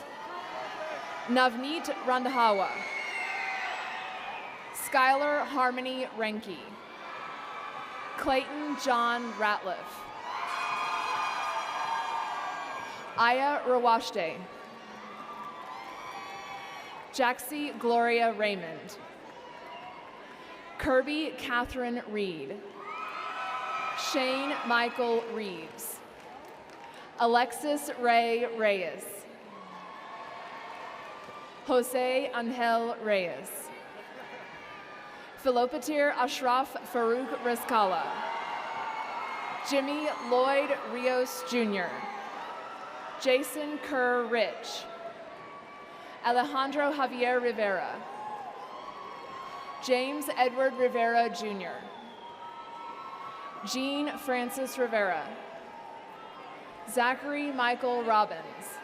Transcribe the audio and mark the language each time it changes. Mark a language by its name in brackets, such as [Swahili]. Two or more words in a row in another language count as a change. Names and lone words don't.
[English] Navneet Randhawa. Skylar Harmony Renke. Clayton John Ratliff. Aya Rawashte. Jaxie Gloria Raymond. Kirby Catherine Reed. Shane Michael Reeves. Alexis Ray Reyes. Jose Angel Reyes. Philopatir Ashraf Farouk Rizkala. Jimmy Lloyd Rios Jr. Jason Kerr Rich. Alejandro Javier Rivera. James Edward Rivera Jr. Jean Francis Rivera. Zachary Michael Robbins.